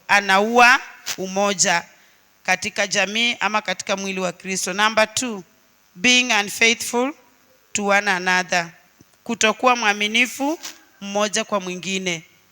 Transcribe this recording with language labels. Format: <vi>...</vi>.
<sw>Anaua umoja katika jamii ama katika mwili wa Kristo.</sw> <en>Number 2, being unfaithful to one another.</en> <sw>Kutokuwa mwaminifu mmoja kwa mwingine.</sw>